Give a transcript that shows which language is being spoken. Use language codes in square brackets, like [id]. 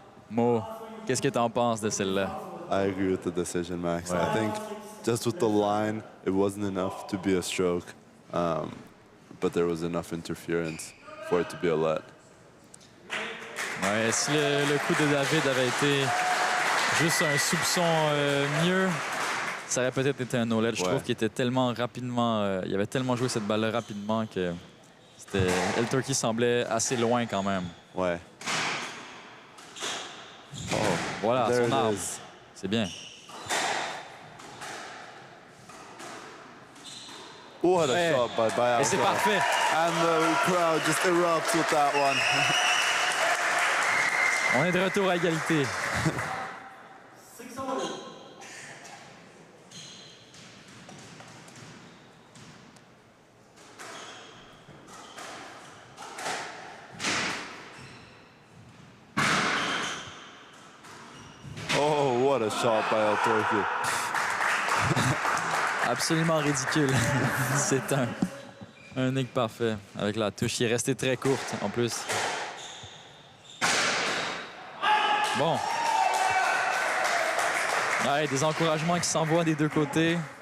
[fr] Mo, qu'est-ce que t'en penses de celle-là? [en] I agree with the decision, Max. I think just with the line, it wasn't enough to be a stroke. but there was enough interference for it to be a let. [fr] Ouais, si le coup de David avait été juste un soupçon mieux, ça aurait peut-être été un no-let. Je trouve qu'il était tellement rapidement... il avait tellement joué cette balle-là rapidement que El Torkey semblait assez loin quand même. Ouais. Oh, voilà, son arme. C'est bien. [en] What a shot by Baillargeon. [fr] Et c'est parfait. [en] And the crowd just erupts with that one. [fr] On est de retour à égalité. [en] Oh, what a shot by El Torkey. [fr] Absolument ridicule. C'est un nick parfait avec la touche qui est restée très courte en plus. Bon. Ouais, des encouragements qui s'envoient des deux côtés.